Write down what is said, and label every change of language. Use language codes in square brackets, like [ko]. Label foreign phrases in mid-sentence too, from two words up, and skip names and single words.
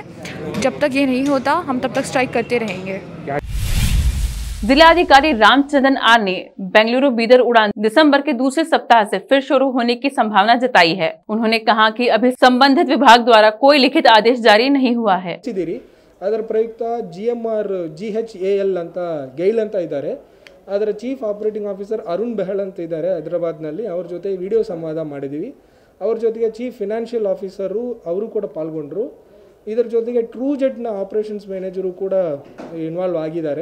[hi] जब तक ये नहीं होता हम तब तक स्ट्राइक करते रहेंगे। जिलाधिकारी रामचंद्रन आर ने बेंगलुरु बीदर उड़ान दिसंबर के दूसरे सप्ताह से फिर शुरू होने की संभावना जताई है। उन्होंने कहा कि अभी संबंधित विभाग द्वारा कोई लिखित आदेश जारी नहीं हुआ है। [kn] ಅದರ ಪ್ರಯುಕ್ತ GHAL ಅಂತ ಗೈಲ್ ಅಂತ ಇದ್ದಾರೆ, ಅದರ [en] chief operating officer [kn] ಅರುಣ್ ಬೆಹಲ್ ಅಂತ ಇದ್ದಾರೆ ಹೈದರಾಬಾದ್ನಲ್ಲಿ, ಅವ್ರ ಜೊತೆ ವಿಡಿಯೋ ಸಂವಾದ ಮಾಡಿದ್ದೀವಿ. ಅವ್ರ ಜೊತೆಗೆ [en] chief financial officer [kn] ಅವರು ಕೂಡ ಪಾಲ್ಗೊಂಡ್ರು. ಇದರ ಜೊತೆಗೆ ಟ್ರೂಜೆಟ್ನ [en] operations manager [kn] ಕೂಡ ಇನ್ವಾಲ್ವ್ ಆಗಿದ್ದಾರೆ.